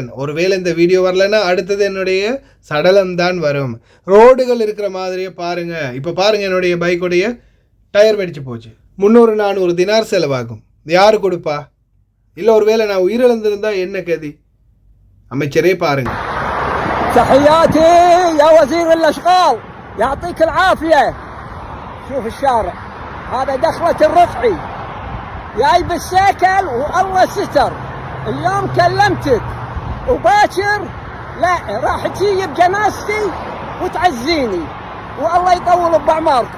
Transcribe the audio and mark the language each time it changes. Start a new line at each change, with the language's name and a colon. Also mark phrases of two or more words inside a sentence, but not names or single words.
Tamil: ஒருவேளை இந்த வீடியோ வரலன்னா அடுத்தது என்னுடைய சடலம் தான் வரும். ரோடுகள் இருக்கிற மாதிரியே பாருங்கள். இப்போ பாருங்கள், என்னுடைய பைக்குடைய டயர் வெடிச்சு போச்சு, 300-400 தினார் செலவாகும். யாரு கொடுப்பா? இல்லை ஒருவேளை நான் உயிரிழந்திருந்தா என்ன கதி? அமைச்சரே பாருங்க.
Arabic: تحياتي يا وزير الاشغال يعطيك العافيه. شوف الشارع هذا دخلة الرفعي جاي بالسيكل والله ستر. اليوم كلمتك وباكر لا راح تجي بجنازتي وتعزيني والله يطول باعماركم.